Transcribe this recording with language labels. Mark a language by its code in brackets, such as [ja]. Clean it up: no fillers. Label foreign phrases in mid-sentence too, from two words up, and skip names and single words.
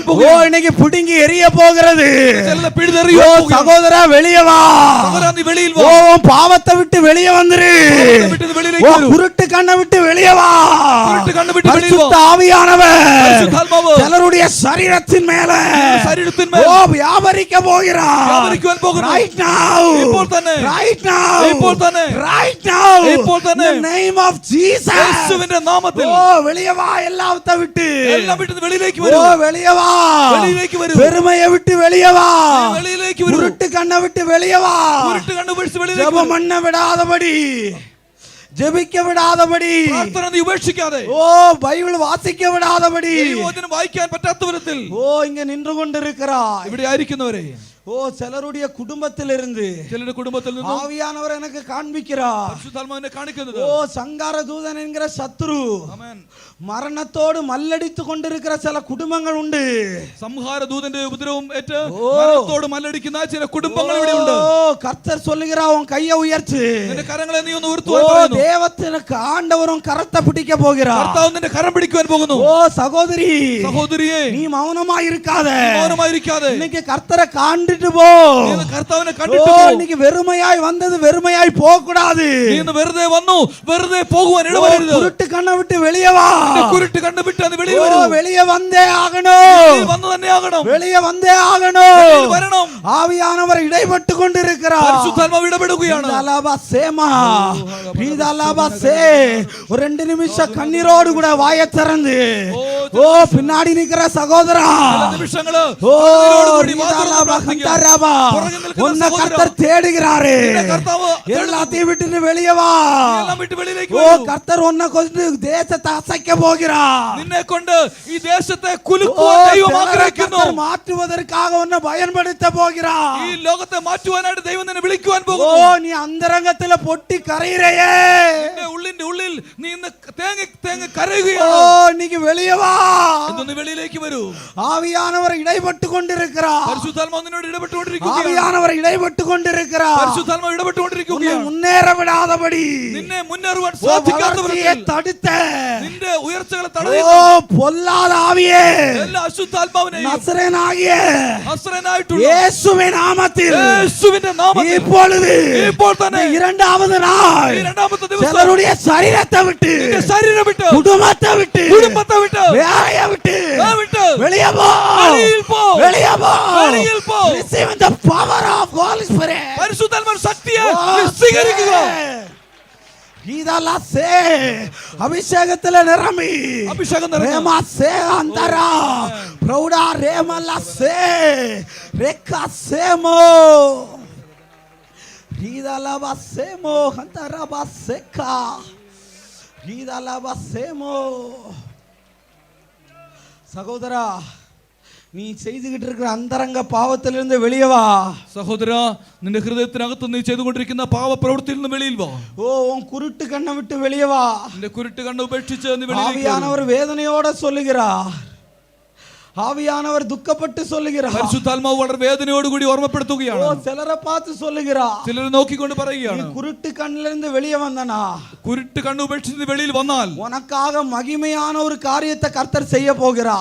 [ml] ஓ, പോകുന്നു. [ta] இன்னைக்கு புடுங்கி எரிய போகிறது. [ml] ചിലരെ ஓ, പിഴുതെറിയുവാൻ പോകുന്നു. [ta] சகோதரா வெளியே வா. [ml] സഹോദരാ, നീ വെളിയിൽ ஓ, വാ. [ta] உன் பாவத்தை விட்டு வெளியே வந்துரு. [ml] പാപത്തെ വിട്ട് വെളിയിലേക്ക് ஓ, വരൂ. [ta] குருட்டு கண்ணை விட்டு வெளியே வா. [ml] കുരുട്ട് കണ്ണ് വിട്ട് വെളിയിൽ വാ. [ta] பரிசுத்த ஆவியானவர் [ml] പരിശുദ്ധാത്മാവ് [ta] சிலருடைய சரீரத்தின் மேல [ml] ശരീരത്തിൻ ஓ, മേൽ [ta] வியாபரிக்க போகிறார். [ml] വ്യാപരിക്കുവാൻ പോകുന്നു. [en] Right now. [ml] ഇപ്പോൾ തന്നെ. [en] Right now. [ml] ഇപ്പോൾ തന്നെ. [en] Right now. [ml] ഇപ്പോൾ തന്നെ. [en] In the name of Jesus. [ml] യേശുവിന്റെ നാമത്തിൽ [ta] ஓ, வெளியே வா எல்லாத்த விட்டு. [ml] എല്ലാം വിട്ട് വെളിയിലേക്ക് ஓ, വരൂ. [ta] வெளியே வா. [ml] വെളിയിലേക്ക് വരൂ. [ta] பெருமையை விட்டு வெளியே வா. [ml] വെളിയിലേക്ക് വരൂ. [ta] குருட்டு கண்ணை விட்டு வெளியே வா. [ml] കുരുട്ട് കണ്ണ് പിടിച്ച് വെളിയിലേക്ക് [ta] ஜெபம் [ml] വരൂ. [ta] பண்ண விடாதபடி, ஜெபிக்க விடாதபடி, [ml] പ്രാർത്ഥന നീ ഉപേക്ഷിക്കാതെ, [ta] ஓ, பைபிள் வாசிக்க விடாதபடி, [ml] ദൈവവചനം വായിക്കാൻ പറ്റാത്ത വിധത്തിൽ [ta] ஓ, இங்க நின்று கொண்டிருக்கிறாய். [ml] ഇവിടെ ആയിരിക്കുന്നവരെ, [ta] ஓ, ஓ சிலருடைய குடும்பத்திலிருந்து [ml] ചിലരുടെ കുടുംബത്തിൽ നിന്ന് [ta] ஆவியானவர் எனக்கு காண்பிக்கிறார். [ml] പരിശുദ്ധാത്മാവിനെ കാണിക്കുന്നത്. [ta] ஓ சங்கார தூதன் என்கிற சத்துரு [ml] ആമേൻ. [ta] மரணத்தோடு மல்லடித்து கொண்டிருக்கிற சில குடும்பங்கள் உண்டு. [ml] സംഹാര ദൂതന്റെ ഉപദ്രവം ഏറ്റ് മരണത്തോട് മല്ലടിക്കുന്ന ചില കുടുംബങ്ങൾ ഇവിടെ ഉണ്ട്. [ta] ஓ கர்த்தர் சொல்லுகிறார் உன் கையை உயர்த்து. [ml] നിന്റെ കരങ്ങളെ നീ ഒന്ന് ഉയർത്തുവാൻ ஓ പറയുന്നു. [ta] தேவத்திற்கு ஆண்டவரும் கரத்தை பிடிக்க போகிறார். [ml] കർത്താവ് നിന്റെ കരം പിടിക്കുവാൻ പോകുന്നു. [ta] ஓ சகோதரி [ml] സഹോദരിയെ [ta] நீ மௌனமா இருக்காத. [ml] മൗനമായിരിക്കാതെ [ta] இன்னைக்கு கர்த்தரை காண்டிட்டு போ. [ml] നീ ഇന്ന് കർത്താവിനെ ஓ കണ്ടിട്ട് പോ. [ta] இன்னைக்கு வெறுமையாய் வந்தது வெறுமையாய் போக கூடாது. [ml] നീ ഇന്ന് വെറുതെ വന്നു വെറുതെ പോകുവാൻ ഇടവരരുത്. [ta] குருட்டு [ml] കണ്ണ വിട്ട് [ta] வெளியே வா. [ml] നിന്റെ കുരുട്ട് കണ്ടു വിട്ട് അത് വെളിയിൽ ஓ വരൂ. [ta] வெளியே வந்தே ஆகணும். [ml] വെളിയിൽ വന്നു തന്നെ ആകണം. [ta] வெளியே வந்தே ஆகணும். [ml] വെളിയിൽ വരണം. [ta] ஆவியானவர் இடைப்பட்டு கொண்டிருக்கிறார். [ml] പരിശുദ്ധാത്മാവ് ഇടപെടുകയാണ്. இதலபா சேமா இதலபா சே [ta] ஒரு 2 நிமிஷம் கண்ணீரோடு கூட வாயை திறந்து ஓ பின்னாடி நிக்கிற சகோதரா [ml] ചില നിമിഷങ്ങള് ஓ കണ്ണീരോടുകൂടി இதலபா പ്രാർത്ഥിക്കുക. கந்தரபா പുറകിൽ നിൽക്കുന്ന [ta] உன்னை [ml] സഹോദരാ, [ta] கர்த்தர் தேடுகிறாரு. [ml] നിന്നെ കർത്താവ് [ta] எல்லாத்தையும் விட்டு வெளியே வா. [ml] നീ എല്ലാം വിട്ട് വെളിയിലേക്ക് ஓ വരൂ. [ta] கர்த்தர் உன்னை கொண்டு தேசத்தை அசைக்க போகிறார். [ml] നിന്നെ കൊണ്ട് ഈ ദേശത്തെ കുലുക്കുവാൻ ദൈവം ആഗ്രഹിക്കുന്നു. [ta] மாற்றுவதற்காக உன்னை பயன்படுத்த போகிறார். [ml] ഈ ലോകത്തെ മാറ്റുവാനായിട്ട് ദൈവം നിന്നെ വിളിക്കുവാൻ ஓ പോകുന്നു. [ta] நீ அந்தரங்கத்துல பொட்டி கரையிறையே. [ml] നിന്റെ ഉള്ളിന്റെ ഉള്ളിൽ നീ ഇന്ന് തേങ്ങ തേങ്ങ ஓ കരയുകയാണ്. [ta] இன்னைக்கு வெளியே வா. [ml] ഇതൊന്ന് വെളിയിലേക്ക് വരൂ. [ta] ஆவியானவர் இடைப்பட்டு கொண்டிருக்கிறார். [ml] പരിശുദ്ധാത്മാവ് നിന്നോട് ഇടപെട്ടുകൊണ്ടിരിക്കുകയാണ്. [ta] ஆவியானவர் இடைப்பட்டு கொண்டிருக்கிறார். [ml] പരിശുദ്ധാത്മാവ് [ta] உன்னை [ml] ഇടപെട്ടുകൊണ്ടിരിക്കുകയാണ്. [ta] முன்னேற விடாதபடி [ml] നിന്നെ മുന്നേറുവാൻ ஓ സാധിക്കാത്ത [ta] வளர்ச்சியை [ml] വിധത്തിൽ [ta] தடுத்த [ml] നിന്റെ ഉയർച്ചകളെ ஓ തടയുന്ന [ta] பொல்லாத ஆவியே [ml] എല്ലാ അശുദ്ധാത്മാവിനെയും [ta] நசரேனாகிய [ml] നസ്രയനായിട്ടുള്ള [ta] இயேசுவின் நாமத்தில் [ml] യേശുവിന്റെ നാമത്തിൽ [ta] இப்பொழுது [ml] ഇപ്പോൾ തന്നെ [ta] இந்த இரண்டாவது நாள் [ml] ഈ രണ്ടാമത്തെ ദിവസം [ta] சிலருடைய சரீரத்தை விட்டு [ml] നിന്റെ ശരീരം വിട്ട് [ta] குடும்பத்தை விட்டு [ml] കുടുംബത്തെ വിട്ട് [ta] வேலையை விட்டு [ml] വിട്ട് [ta] வெளியே போ. [ml] വെളിയിൽ പോ. [ta] வெளியே போ. [ml] വെളിയിൽ പോ. [en] Receive the power of Holy Spirit. [ml] പരിശുദ്ധാത്മാവിന്റെ ശക്തിയെ നീ സ്വീകരിക്കുക. [ta] இதெல்லாம் சே அபிஷேகத்துல நிரம்பி [ml] അഭിഷേകം നിറഞ്ഞ ரேமா சே அந்தரா பிரௌடா ரேமல்லா சே ரெக்கா சேமோ இதலபா சேமோ அந்தரபா சேக்கா இதலபா சேமோ. [ta] சகோதரா நீ செய்துகிட்டு இருக்கிற அந்தரங்க பாவத்திலிருந்து வெளியே வா. [ml] സഹോദര നിന്റെ ഹൃദയത്തിനകത്ത് നീ ചെയ്തുകൊണ്ടിരിക്കുന്ന പാവപ്രവൃത്തിയിൽ നിന്ന് വെളിയിൽ വാ. [ta] ஓ உன் குருட்டு கண்ணை விட்டு வெளியே வா. [ml] നിന്റെ കുരുട്ട് കണ്ണ് ഉപേക്ഷിച്ച് നീ വെളിയിലേക്ക് വരൂ. [ta] ஆவியானவர் வேதனையோட சொல்லுகிறார். ஆவியானவர் துக்கப்பட்டு சொல்லுகிறார். [ml] പരിശുദ്ധാത്മാവ് വളരെ വേദനയോടുകൂടി ஓ ഓർമ്മപ്പെടുത്തുകയാണ്. [ta] சிலரை பார்த்து சொல்லுகிறார். [ml] ചിലർ നോക്കിക്കൊണ്ട് [ta] நீ [ml] പറയുകയാണ്, [ta] குருட்டு கண்ணில இருந்து வெளியே வந்தனா [ml] കുരുട്ട് കണ്ണ് ഉപേക്ഷിച്ച് നീ വെളിയിൽ വന്നാൽ [ta] உனக்காக மகிமையான ஒரு காரியத்தை கர்த்தர் செய்ய போகிறார்.